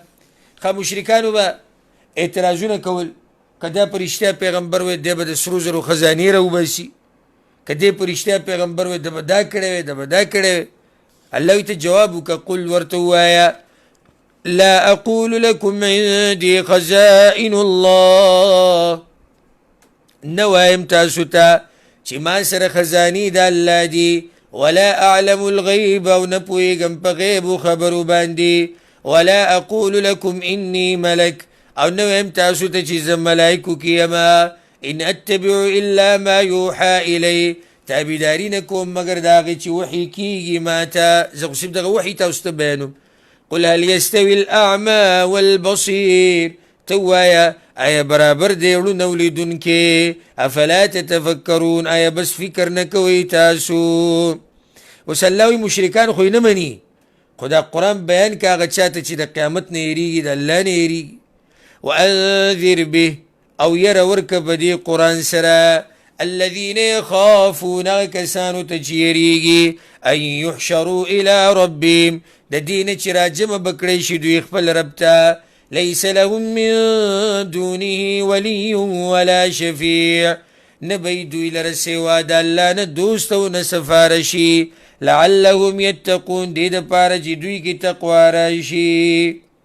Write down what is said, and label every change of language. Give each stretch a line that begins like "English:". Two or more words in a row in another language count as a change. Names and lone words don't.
Pashto: خو مشرکانو به اعتراضونه کول، که دا په رښتیا پیغمبر وی دی به د سرو زرو خزانې راوباسي، که دی په رښتیا پیغمبر وی ده به دا کړی وی، ده به دا کړی وی. الله وی ته جواب وکړه، قل ورته ووایه
Arabic: لا اقول لكم عندي خزائن الله،
Pashto: نه وایم تاسو ته چې ما سره خزانې د الله دي،
Arabic: ولا اعلم الغیب،
Pashto: او نه پوهېږم په غیب و خبرو باندې،
Arabic: ولا اقول لكم اني ملک،
Pashto: او نه وایم تاسو ته چې زه ملایکو کې یمه،
Arabic: ان اتبع الا ما یوحى الی،
Pashto: تابعداري نه کوم مګر د هغې چې وحي کېږي ما ته، زه خو صرف دغه وحي تاسو ته بیانوم.
Arabic: قل هل يستوي الاعمى والبصير،
Pashto: ته ووایه آیا برابر دی ړوند او لیدونکې؟
Arabic: افلا تتفکرون،
Pashto: آیا بس فکر نه کوئ تاسو؟ اوس الله وایي مشرکان خو یې نه مني، خو دا قرآن بیان که هغه چا ته چې د قیامت نه یېرېږي، د الله نه یېرېږي.
Arabic: وانذر به،
Pashto: او یره ورکه په دې قرآن سره،
Arabic: الذین یخافون،
Pashto: هغه کسانو ته چې یېرېږي،
Arabic: ان یحشروا الی ربهم،
Pashto: د دې نه چې راجمع به کړی شي دوی خپل رب ته،
Arabic: لیس لهم من دونه ولی ولا شفیع،
Pashto: نه به دوی لره سوا د الله نه دوست او نه سفارشي،
Arabic: لعلهم یتقون،
Pashto: دې دپاره چې دوی کې تقوا راشي.